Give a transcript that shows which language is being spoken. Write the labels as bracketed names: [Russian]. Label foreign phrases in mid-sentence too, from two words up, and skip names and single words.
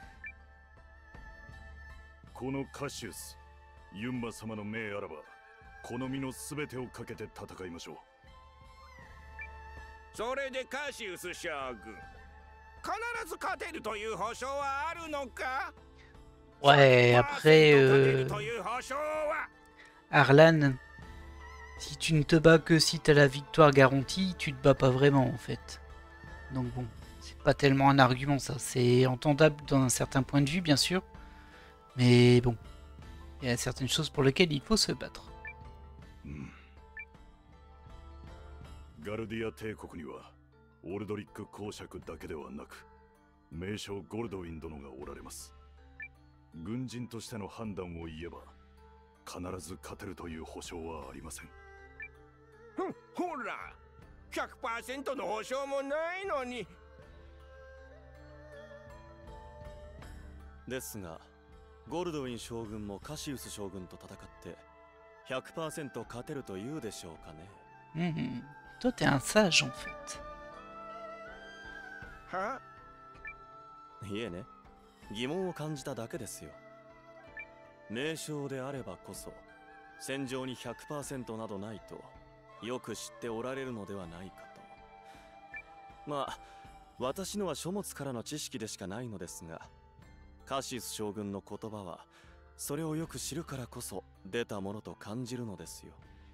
[Japanese] このカシウス、ユンマ様の命あらばこの身のすべてをかけて戦いましょう。それでカシウス将軍、必ず勝てるという保証はあるのか？ [French] Ouais, après, Arlan, si tu ne te bats que si t'as la victoire garantie, tu te bats pas vraiment en fait. Donc bon, c'est pas tellement un argument ça, c'est entendable d'un certain point de vue bien sûr, mais bon, il y a certaines choses pour lesquelles il faut se battre. [Japanese] ガルディア帝国にはオルドリック公爵だけではなく名将ゴルドウィン殿がおられます。軍人としての判断を言えば必ず勝てるという保証はありません。ほら、100% の保証もないのに。ですがゴルドウィン将軍もカシウス将軍と戦って 100% 勝てると言うでしょうかね。 [French] Toi t'es un sage en fait. [Japanese] は？いえね、疑問を感じただけですよ。名将であればこそ戦場に 100% などないとよく知っておられるのではないかと。まあ私のは書物からの知識でしかないのですが、カシウス将軍の言葉はそれをよく知るからこそ出たものと感じるのですよ。